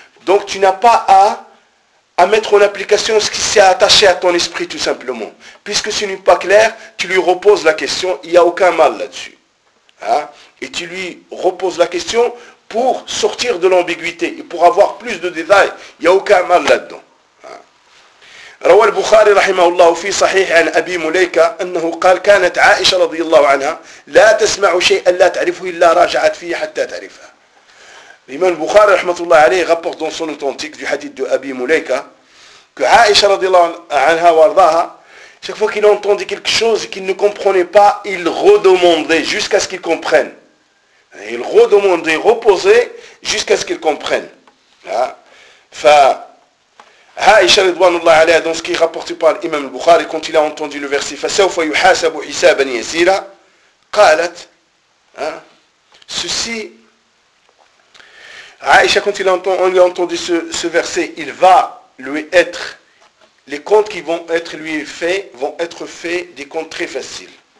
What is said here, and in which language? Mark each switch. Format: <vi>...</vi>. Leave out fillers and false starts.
<fr>Donc tu n'as pas à mettre en application ce qui s'est attaché à ton esprit, tout simplement. Puisque ce n'est pas clair, tu lui reposes la question, il n'y a aucun mal là-dessus. Hein? Et tu lui reposes la question pour sortir de l'ambiguïté et pour avoir plus de détails. Il n'y a aucun mal là-dedans.</fr> <ar>روى البخاري رحمه الله في صحيح عن أبي مليكة أنه قال كانت عائشة رضي الله عنها لا تسمع شيئا لا تعرفه إلا راجعت فيه حتى تعرفها.</ar> <fr>الإمام البخاري</fr> <ar>رحمه الله عليه</ar> <fr>rapporte dans son authentique du hadith de Abi Mulayka que Aisha</fr> <ar>رضي الله عنها وارضاها</ar> <fr>chaque fois qu'il entendait quelque chose qu'il ne comprenait pas, il redemandait jusqu'à ce qu'il comprenne. Il redemandait, reposait jusqu'à ce qu'il comprenne. Aisha</fr> <ar>رضوان الله عليها</ar> <fr>dans ce qui est rapporté par l'imam al-Bukhari quand il a entendu le verset</fr> <ar>فَسَوْفَ يُحَاسَبُ حِسَابًا يَسِيرًا قَالَتْ</ar> <fr>ceci Aisha quand il a entendu ce verset il va lui être les comptes qui vont être lui faits vont être faits des comptes très faciles.</fr>